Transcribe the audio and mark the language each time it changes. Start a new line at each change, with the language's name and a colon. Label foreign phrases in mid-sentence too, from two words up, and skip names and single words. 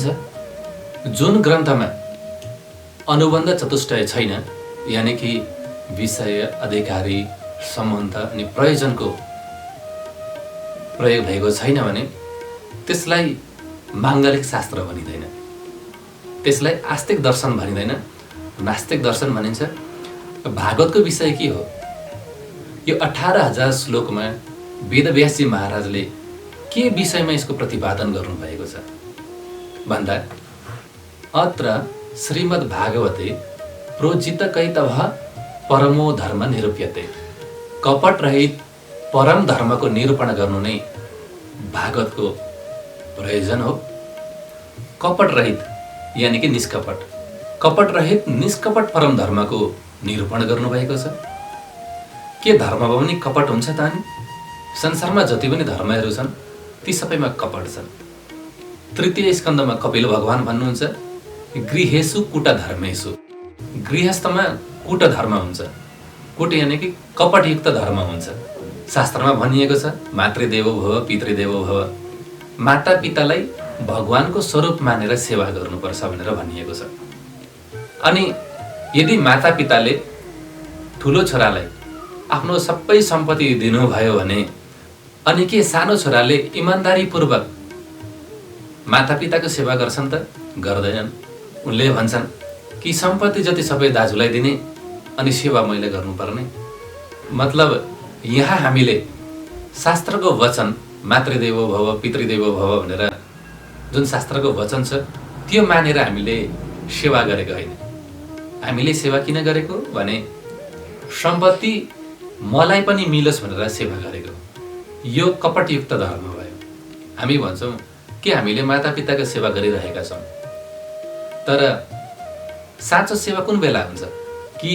Nepali: जुन ग्रन्थमा अनुबन्ध चतुष्टय छैन, यानि कि विषय, अधिकारी, सम्बन्ध अनि प्रयोजनको प्रयोग भएको छैन भने त्यसलाई माङ्गलिक शास्त्र भनिँदैन, त्यसलाई आस्तिक दर्शन भनिँदैन, नास्तिक दर्शन भनिन्छ। भागवतको विषय के हो? यो 18,000 श्लोकमा वेदव्यासजी महाराजले के विषयमा यसको प्रतिपादन गर्नुभएको छ भन्दा
Sanskrit: अत्र श्रीमद् भागवते प्रोजितकैतवः परमो धर्म निरूप्यते।
Nepali: कपट रहित परम धर्मको निरूपण गर्नु नै भागवतको प्रयोजन हो। कपट रहित यानि कि निष्कपट, कपट रहित निष्कपट परम धर्मको निरूपण गर्नुभएको छ। के धर्ममा पनि कपट हुन्छ त? अनि संसारमा जति पनि धर्महरू छन् ती सबैमा कपट छन्। 3 स्कन्धमा कपिल भगवान भन्नुहुन्छ,
Sanskrit: गृहेषु कुट धर्मेषु,
Nepali: गृहस्थमा कुट धर्म हुन्छ। कुट यानि कि कपटयुक्त धर्म हुन्छ। शास्त्रमा भनिएको छ
Sanskrit: मातृदेवो भव पितृदेवो भव,
Nepali: माता पितालाई भगवानको स्वरूप मानेर सेवा गर्नुपर्छ भनेर भनिएको छ। अनि यदि माता पिताले ठुलो छोरालाई आफ्नो सबै सम्पत्ति दिनुभयो भने अनि के सानो छोराले इमान्दारीपूर्वक माता पिताको सेवा गर्छन् त? गर्दैनन्। उनले भन्छन् कि सम्पत्ति जति सबै दाजुलाई दिने अनि सेवा मैले गर्नुपर्ने। मतलब यहाँ हामीले शास्त्रको वचन
Sanskrit: मातृदेवो भव पितृदेवो भव
Nepali: भनेर जुन शास्त्रको वचन छ त्यो मानेर हामीले सेवा गरेको होइन। हामीले सेवा किन गरेको भने सम्पत्ति मलाई पनि मिलोस् भनेर सेवा गरेको। यो कपटयुक्त धर्म भयो। हामी भन्छौँ कि हामीले माता पिताको सेवा गरिरहेका छौँ, तर साँचो सेवा कुन बेला हुन्छ कि